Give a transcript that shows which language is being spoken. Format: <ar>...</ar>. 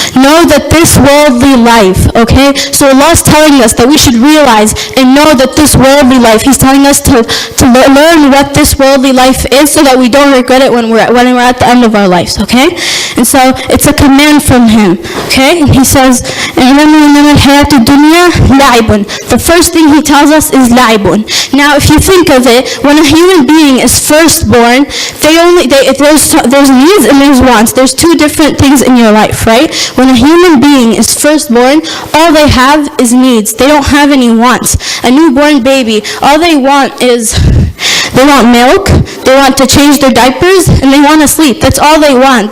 <en>Know that this worldly life, okay? So Allah is telling us that we should realize and know that this worldly life, He's telling us to learn what this worldly life is so that we don't regret it when we're at the end of our lives, okay? And so it's a command from Him, okay? And He says,</en> <ar>اعلموا أنما الحياة الدنيا لعب.</ar> <en>The first thing He tells us is لعب. Now, if you think of it, when a human being is first born, there's needs and there's wants. There's two different things in your life, right? When a human being is first born, all they have is needs. They don't have any wants. A newborn baby, all they want is, they want milk, they want to change their diapers, and they want to sleep. That's all they want.</en>